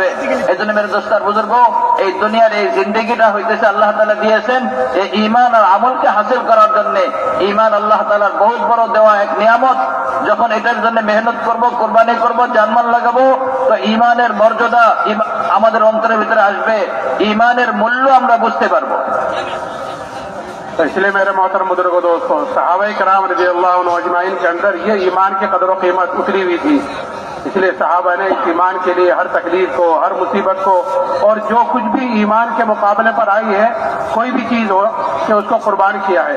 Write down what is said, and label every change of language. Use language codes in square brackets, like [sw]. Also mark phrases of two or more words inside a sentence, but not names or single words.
[bn] এই জন্য [ur] میرے دوست بزرگ, [bn] এই দুনিয়ার এই জিন্দেগিটা হইতেছে আল্লাহ তাআলা দিয়েছেন এই ঈমান আর আমলকে হাসিল করার জন্য। ঈমান আল্লাহ তাআলার বহুত বড় দেওয়া এক নিয়ামত। যখন এটার জন্য মেহনত করব, কোরবানি করব, জানমাল লাগাবো, তো ঈমানের মর্যাদা আমাদের অন্তরের ভিতরে আসবে, ঈমানের মূল্য আমরা বুঝতে পারবো। [ur] تو اس لیے میرے محترم بزرگوں دوستوں، صحابہ کرام رضی اللہ عنہ اجمعین کے اندر یہ ایمان کی قدر و قیمت اتری ہوئی تھی، اس لیے صحابہ نے اس ایمان کے لیے ہر تکلیف کو، ہر مصیبت کو، اور جو کچھ بھی ایمان کے مقابلے پر آئی ہے، کوئی بھی چیز ہو کہ اس کو قربان کیا ہے۔